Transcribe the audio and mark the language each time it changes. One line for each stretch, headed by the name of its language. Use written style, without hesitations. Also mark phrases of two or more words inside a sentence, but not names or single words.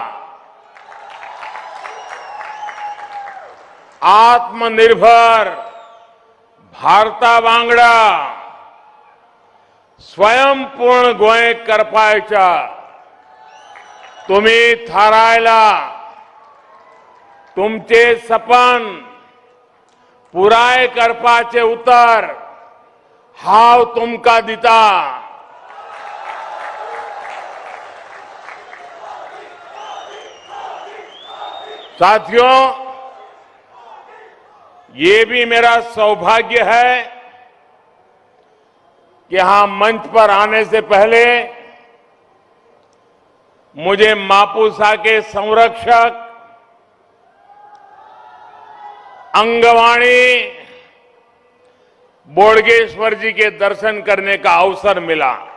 Konkani: आत्मनिर्भर भारता वांगडा स्वयंपूर्ण गोंय करपायच्या तुम्ही थारायला. तुमचे सपन पुराय करपाचे उतर हांव तुमकां दिता.
Hindi: साथियों, ये भी मेरा सौभाग्य है कि यहां मंच पर आने से पहले मुझे मापुसा के संरक्षक अंगवाणी बोडगेश्वर जी के दर्शन करने का अवसर मिला.